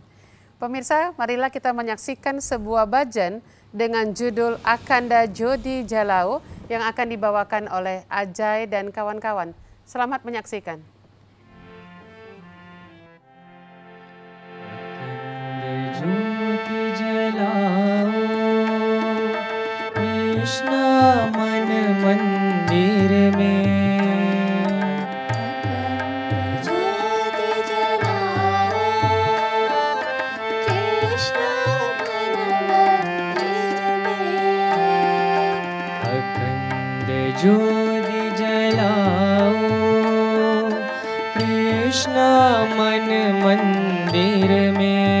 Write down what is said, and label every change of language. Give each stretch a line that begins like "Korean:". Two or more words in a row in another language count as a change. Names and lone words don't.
Indonesian: Pemirsa, marilah kita menyaksikan sebuah bajan dengan judul Akanda Jodi Jalao yang akan dibawakan oleh Ajay dan kawan-kawan. Selamat menyaksikan.
Hindi: Krishna मन मंदिर में ज्योति जलाओ कृष्ण मन मंदिर में